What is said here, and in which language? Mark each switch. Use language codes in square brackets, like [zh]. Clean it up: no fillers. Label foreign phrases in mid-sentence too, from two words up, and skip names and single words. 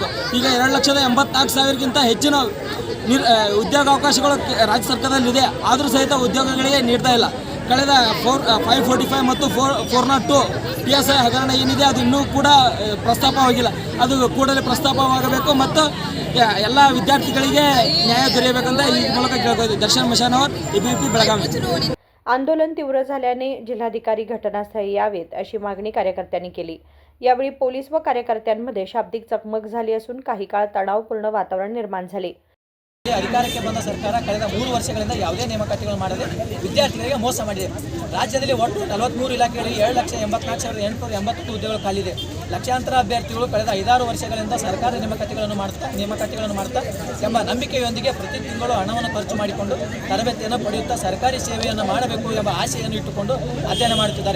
[kn] ಈಗ 2,84,000ಗಿಂತ ಹೆಚ್ಚಿನ ಉದ್ಯೋಗಾವಕಾಶಗಳು ರಾಜ್ಯ ಸರ್ಕಾರದಲ್ಲಿದೆ, ಆದರೂ ಸಹಿತ ಉದ್ಯೋಗಗಳಿಗೆ ನೀಡ್ತಾ ಇಲ್ಲ। ಕಳೆದ 545 ಮತ್ತು 402 PSI ಹಗರಣ ಏನಿದೆ ಅದು ಇನ್ನೂ ಕೂಡ ಪ್ರಸ್ತಾಪವಾಗಿಲ್ಲ, ಅದು ಕೂಡಲೇ ಪ್ರಸ್ತಾಪವಾಗಬೇಕು ಮತ್ತು ಎಲ್ಲ ವಿದ್ಯಾರ್ಥಿಗಳಿಗೆ ನ್ಯಾಯ ದೊರೆಯಬೇಕಂತ ಈ ಮೂಲಕ ಕೇಳ್ಕೊಳ್ತೀವಿ। [mr] दर्शन मशानवर एबीपी बेळगाव। आंदोलन तीव्र झाल्याने जिल्हाधिकारी घटनास्थळी यावेत अशी मागणी कार्यकर्त्यांनी केली। यावेळी पोलीस व कार्यकर्त्यांमध्ये शाब्दिक चकमक झाली असून काही काळ तणावपूर्ण वातावरण निर्माण झाले। [kn] ಅಧಿಕಾರಕ್ಕೆ ಬಂದ ಸರ್ಕಾರ ಕಳೆದ 3 ವರ್ಷಗಳಿಂದ ಯಾವುದೇ ನೇಮಕಾತಿಗಳು ಮಾಡದೆ ವಿದ್ಯಾರ್ಥಿಗಳಿಗೆ ಮೋಸ ಮಾಡಿದೆ। ರಾಜ್ಯದಲ್ಲಿ ಒಟ್ಟು 43 ಇಲಾಖೆಗಳಲ್ಲಿ 7,84,881 ಹುದ್ದೆಗಳು ಖಾಲಿದೆ। ಲಕ್ಷಾಂತರ ಅಭ್ಯರ್ಥಿಗಳು ಕಳೆದ 5-6 ವರ್ಷಗಳಿಂದ ಸರ್ಕಾರ ನೇಮಕಾತಿಗಳನ್ನು ಮಾಡ್ತಾ ಎಂಬ ನಂಬಿಕೆಯೊಂದಿಗೆ ಪ್ರತಿ ತಿಂಗಳು ಹಣವನ್ನು ಖರ್ಚು ಮಾಡಿಕೊಂಡು ತರಬೇತಿಯನ್ನು ಪಡೆಯುತ್ತಾ ಸರ್ಕಾರಿ ಸೇವೆಯನ್ನು ಮಾಡಬೇಕು ಎಂಬ ಆಶೆಯನ್ನು ಇಟ್ಟುಕೊಂಡು ಅಧ್ಯಯನ ಮಾಡುತ್ತಿದ್ದಾರೆ।